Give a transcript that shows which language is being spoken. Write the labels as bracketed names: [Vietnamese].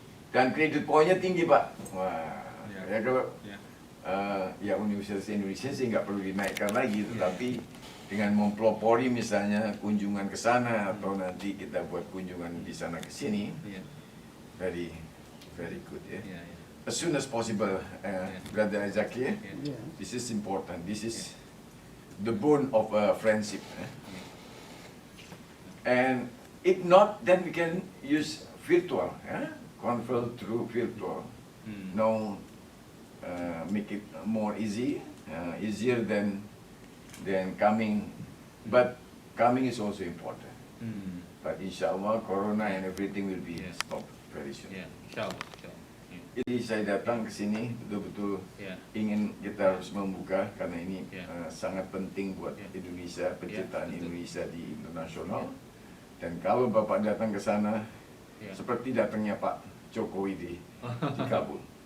[Indonesian] Dan kredit poinnya tinggi Pak. Wah, ya kalau ya Universitas Indonesia sih nggak perlu dinaikkan lagi, tetapi dengan mempelopori misalnya kunjungan ke sana atau nanti kita buat kunjungan di sana ke sini, [English] very good [Indonesian] ya. [English] As soon as possible, Brother Zaki, this is important. This is the bone of friendship. And if not, then we can use virtual, control through virtual. Now, make it more easier than coming. But coming is also important. But inshallah, Corona and everything will be stopped very soon. Inshallah. [Indonesian] Jadi saya datang ke sini betul-betul ingin kita harus membuka karena ini sangat penting buat Indonesia, penciptaan Indonesia di internasional. Dan kalau Bapak datang ke sana, seperti datangnya Pak Jokowi di Kabul.